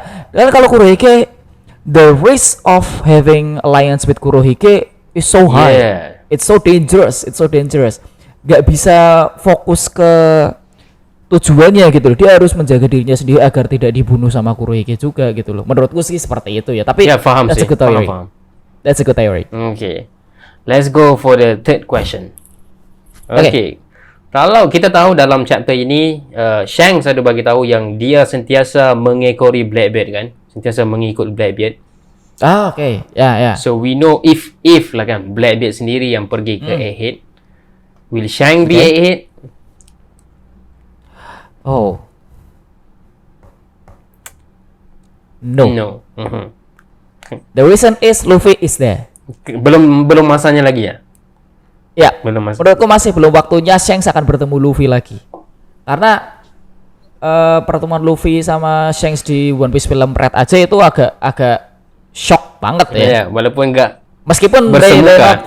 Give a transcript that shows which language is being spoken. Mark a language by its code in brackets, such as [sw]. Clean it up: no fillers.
[id] Dan kalau [en] Kurohige, the risk of having alliance with Kurohige is so high. It's so dangerous. [id] Gak bisa fokus ke tujuannya gitu loh. Dia harus menjaga dirinya sendiri agar tidak dibunuh sama Kurohige juga gitu loh. Menurutku sih seperti itu ya. Tapi paham [en] that's [id] sih. [en] A good theory. That's a good theory. Okay. Let's go for the third question. [ms] Okay. Kalau kita tahu dalam chapter ini, Shanks ada bagi tahu yang dia sentiasa mengekori Blackbeard kan, sentiasa mengikut Blackbeard. [en] Okay. Yeah. So we know if [ms] lah kan, Blackbeard sendiri yang pergi ke Egghead, [en] will Shanks be Egghead? Oh. No. The reason is Luffy is there. [ms] Belum masanya lagi ya? [id] Ya, menurutku masih belum waktunya Shanks akan bertemu Luffy lagi. Karena pertemuan Luffy sama Shanks di One Piece film Red aja itu agak shock banget ya. Walaupun enggak Meskipun [ms] bersemuka,